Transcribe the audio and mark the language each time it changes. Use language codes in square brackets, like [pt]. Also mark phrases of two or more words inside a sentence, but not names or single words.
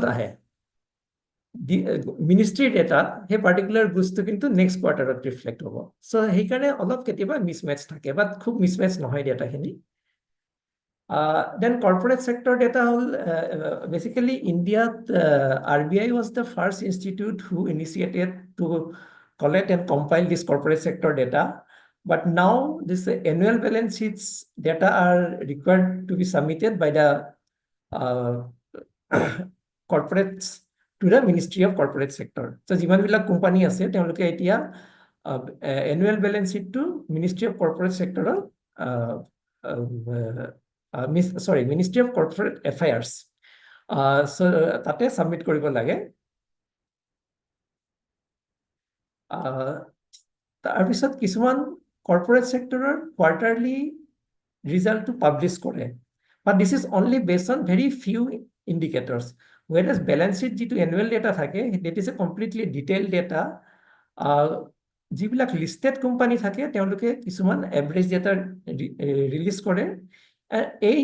[as] আহে মিনিষ্ট্ৰীৰ ডেটা সেই [en] particular goods [as] কিন্তু [en] next quarter [as] ৰিফ্লেক্ট হ'ব চ' সেইকাৰণে অলপ কেতিয়াবা মিছমেচ থাকে বাট খুব মিছমেচ নহয় ডেটাখিনি দেন [en] corporate sector data [as] হ'ল বেচিকেলি ইণ্ডিয়াত [en] RBI was the first institute who initiated to collect and compile this corporate sector data. But now this annual balance sheets data are required to be submitted by the corporates to the Ministry of Corporate Sector. So [as] যিমান বিলাক কোম্পানী আছে তেওঁলোকে এতিয়া [en] annual balance sheet to Ministry of Corporate Sector Ministry of Corporate Affairs so [as] তাতে সাবমিট কৰিব লাগে তাৰপিছত কিছুমান [en] corporate sector [as] কোৱাৰ্টাৰলি ৰিজাল্টটো পাব্লিছ কৰে [en] but this is only based on very few indicators whereas balance sheet [as] যিটো [en] annual data [as] থাকে [en] that is a completely detail data [as] যিবিলাক [en] listed company [as] থাকে তেওঁলোকে কিছুমান [en] average data [as] ৰিলিজ কৰে এই